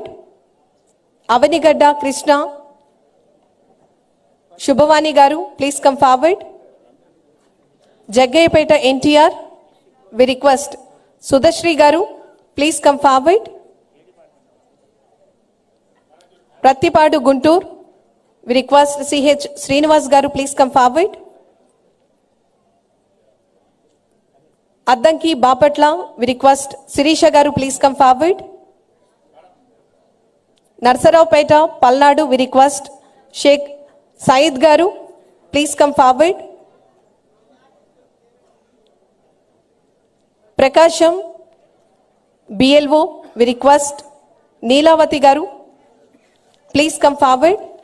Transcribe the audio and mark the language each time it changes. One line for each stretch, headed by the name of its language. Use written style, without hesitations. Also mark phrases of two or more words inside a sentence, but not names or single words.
English: Avanigadda Krishna Shubhavani Garu, please come forward. Jaggayapeta NTR, we request Sudashri Garu, please come forward. Prattipadu Guntur, we request CH Srinivas Garu, please come forward. Addanki Bapatla, we request Sirisha Garu, please come forward. Narsaraupeta, Palnadu, we request Sheikh Said Garu, please come forward. Prakasham, BLO, we request Neelavati Garu, please come forward.